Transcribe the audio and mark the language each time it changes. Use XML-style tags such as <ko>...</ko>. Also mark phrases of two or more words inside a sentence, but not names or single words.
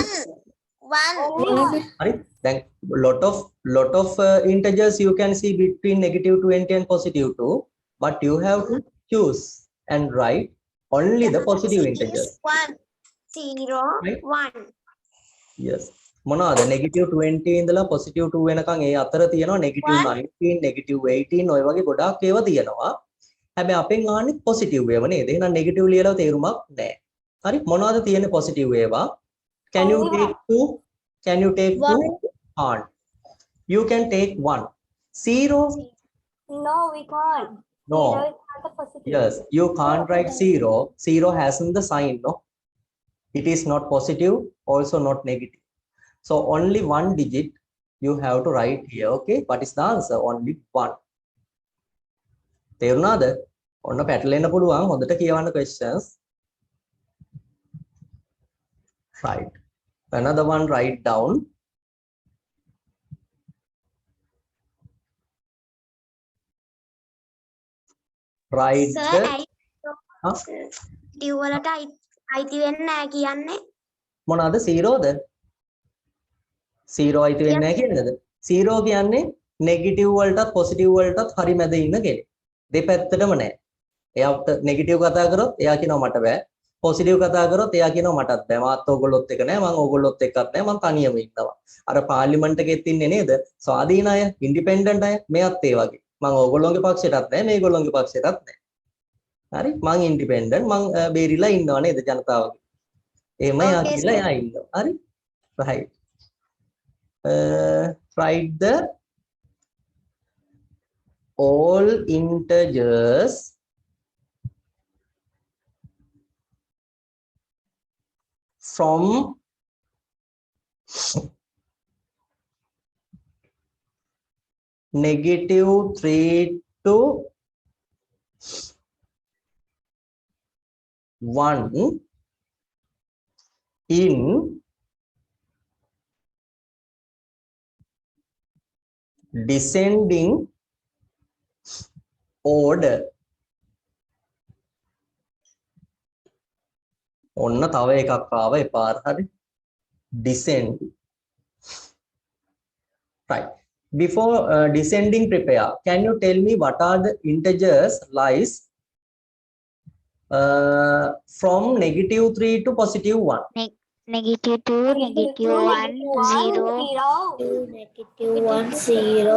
<en>One. Right. Then lot of integers you can see between -20 and +2, but you have to choose and write only the positive integers. 1, 0, Right. 1. Yes.</en> <si>මොනවාද -20 ඉඳලා +2 වෙනකන් ඒ අතර තියෙනවා -19, -18 ඔය වගේ ගොඩාක් ඒවා තියෙනවා. හැබැයි අපෙන් අහන්නේ පොසිටිව් ඒවා නේද? එහෙනම් නෙගටිව් ලියලා තේරුමක් නැහැ. හරි මොනවද තියෙන්නේ පොසිටිව් ඒවා?</si> <en>Can you take 2? Can you take 2? Can't. You can take 1. Zero? No, we can't. No. Zero is not a positive. Yes, you can't write zero. Zero hasn't the sign, no? It is not positive, also not negative. So only one digit you have to write here, okay? What is the answer? Only one.</en> <si>තේරුණාද? ඔන්න පැටලෙන්න පුළුවන්. හොඳට කියවන්න</si> <en>questions. Right. Another one, write down. Write Sir, the</en> <si>I වලට අයිති වෙන්නේ නැහැ කියන්නේ. මොනවාද? zero ද? zero අයිති වෙන්නේ නැහැ කියන්නේද? zero කියන්නේ negative වලටත් positive වලටත් හරි මැද ඉන්න කෙනෙක්. දෙපැත්තටම නැහැ. එයාට negative කතා කරොත් එයා කියනවා මට බෑ. positive කතා කරොත් එයා කියනවා මටත් බෑ. මාත් ඕගොල්ලොත් එක නැහැ. මම ඕගොල්ලොත් එක්කත් නැහැ. මම තනියම ඉන්නවා. අර පාර්ලිමේන්තු එකෙත් ඉන්නේ නේද? ස්වාධීන අය, ඉන්ඩිපෙන්ඩන්ට් අය. මෙයත් ඒ වගේ. මම ඕගොල්ලෝගේ පක්ෂයටත් නැහැ. මේගොල්ලෝගේ පක්ෂයටත් නැහැ. හරි? මම ඉන්ඩිපෙන්ඩන්ට්. මම බේරිලා ඉන්නවා නේද ජනතාවගේ. එහෙම එයා</si> <en>Okay,</en> <si>කියලා එයා ඉන්නවා. හරි?</si> <en>Right. Write the all integers from -3 to 1 in descending order.</en> <si>ඔන්න තව එකක් ආව එපාර හරි.</si> <en>Descend. Right. Before descending prepare, can you tell me what are the integers lies from -3 to +1? -2, -1, 0, -1, 0.</en>